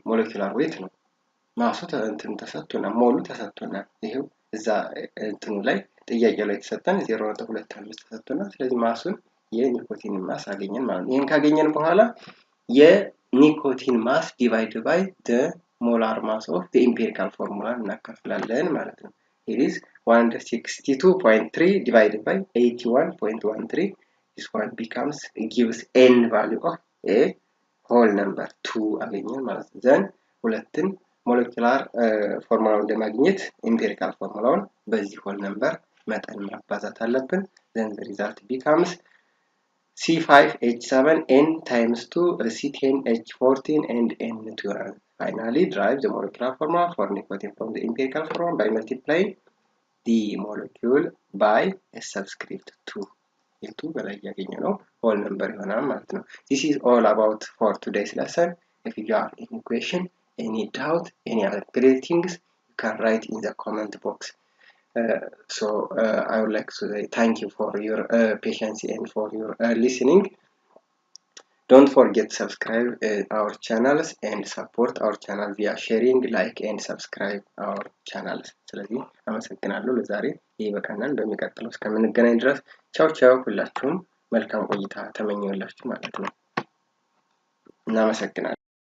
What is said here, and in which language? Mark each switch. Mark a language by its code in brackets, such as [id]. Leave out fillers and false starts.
[am] ሞለኪውላር ዌት ነው። ማሱ እንትን ተሰጥቶናል፣ ሞሉ ተሰጥቶናል። ይሄው እዛ እንትኑ ላይ ጥያቄው ላይ ተሰጠን 0.25 ተሰጥቶናል። ስለዚህ ማሱን የኒኮቲን ማስ አገኘን ማለት ነው። ይሄን ካገኘን በኋላ የኒኮቲን ማስ ዲቫይድ ባይ [en] the molar mass of the empirical formula [am] እናካፍላለን ማለት ነው። [en] it is 162.3 divided by 81.13. this one gives n value of a whole number 2 [am] አገኘን ማለት ነው። then ሁለትን ሞለኪውላር ፎርሙላውን ለማግኘት ኢምፒሪካል ፎርሙላውን በዚህ ሆል ነምበር መጠን ማባዛት አለብን። [en] then the result becomes C5H7N times 2 C10H14 and N12. Finally, derive the molecular formula for nicotine from the empirical formula by multiplying the molecule by a subscript 2. into [am] በላይ ያገኘነው [en] whole number [am] ይሆናል ማለት ነው። [en] This is all about for today's lesson. If you have any question, any doubt, any other great things, you can write in the comment box. So I would like to say thank you for your patience and for your listening. Don't forget to subscribe our channels and support our channel via sharing, like and subscribe our channels. [am] ስለዚህ አመሰግናለሁ። ለዛሬ ይበቃናል። በሚቀጥለው እስከምንገናኝ ድረስ ቻው ቻው። ሁላችሁም መልካም ቆይታ ተመኘሁላችሁ ማለት ነው። እናመሰግናለን።